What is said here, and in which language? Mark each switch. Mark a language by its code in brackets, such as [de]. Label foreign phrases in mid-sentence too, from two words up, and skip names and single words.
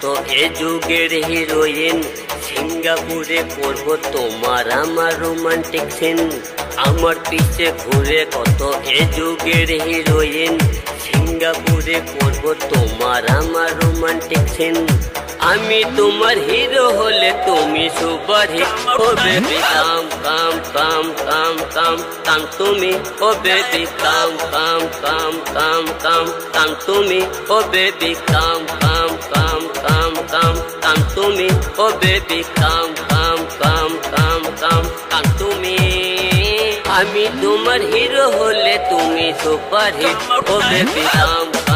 [bn] এ যুগের হিরোইন সিঙ্গাপুরে করব তোমার আমার [en] romantic scene [bn] আমার পিছে ঘুরে কত এ যুগের হিরোইন সিঙ্গাপুরে করব তোমার আমার [en] romantic scene [bn] আমি তোমার হিরো হলে তুমি [en] super hit [bn] ও [en] baby come come come come come come [bn] তুমি ও [en] baby come come come come come come [bn] তুমি ও [en] baby come come come come come come [bn] তুমি ও [en] baby come come come come come come [bn] তুমি আমি তোমার হিরো হলে তুমি [en] super hit oh baby come